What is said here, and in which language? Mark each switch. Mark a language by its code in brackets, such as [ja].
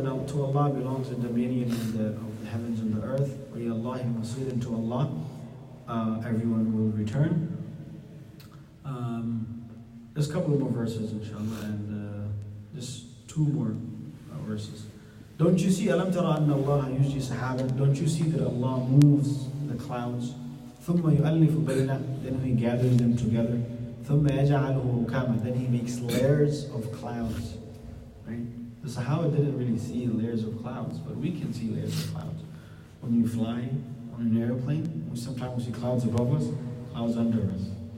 [en] And to Allah belongs the dominion of the heavens and the earth. [ar] وَإِلَى اللَّهِ الْمَصِيرُ. [en] And to Allah everyone will return. There's a couple of more verses, inshallah, and just two more verses. Don't you see, [ar] أَلَمْ تَرَ أَنَّ اللَّهَ يُجْرِي سَحَابًا. [en] Don't you see that Allah moves the clouds? [ar] ثُمَّ يُؤَلِّفُ بَيْنَهُ. [en] Then He gathers them together. [ar] ثُمَّ يَجْعَلُهُ رُكَامًا. [en] Then He makes layers of clouds. Right? The Sahaba didn't really see layers of clouds, but we can see layers of clouds. When you fly on an airplane, sometimes we see clouds above us, clouds under us.